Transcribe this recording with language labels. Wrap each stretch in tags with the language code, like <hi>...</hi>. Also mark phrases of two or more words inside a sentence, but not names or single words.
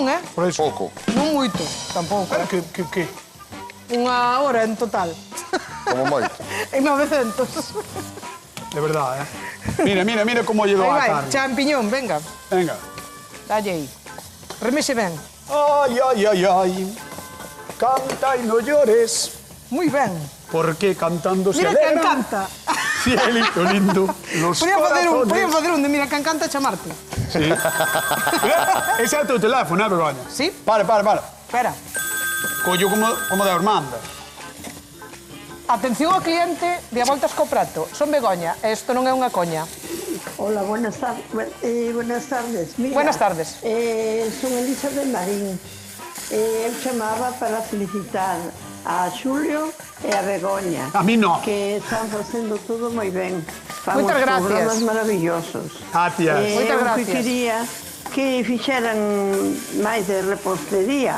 <gl>Por eso. Pouco. Non moito, tampouco. Pero que? Unha hora en total. Como moito. En 900. De verdade, Mira como lle dou Aí a vai, carne. champiñón, venga. Venga. Dalle aí. Remexe ben.</gl> <es>Ay. Canta y no llores,</es> <gl>Moi ben.</gl> <es>porque cantando se</es> <gl>Mira que</gl> <es>alegran.</es> <gl>encanta.</gl> <es>Cielito lindo, los corazones.</es> <gl>Podían facer un de mira que encanta chamarte. Sí. Ese é o teu teléfono, Begoña? Sí. Para. Espera. Collo como de Armanda. Atención ao cliente de A Voltas co Prato. Son Begoña, e isto non é unha coña.</gl> <es>Hola, buenas tardes. Buenas tardes. Mira, Buenas tardes.</es> <gl>Son Elizabeth Marín. Eu chamaba para felicitar a Xulio e a Begoña.</gl> <es>A mí no.</es> <gl>Que están facendo todo moi ben. Fan Moitas uns gracias. programas maravillosos. Gracias. Moitas Eu gracias. que quería que fixeran máis de repostería.</gl>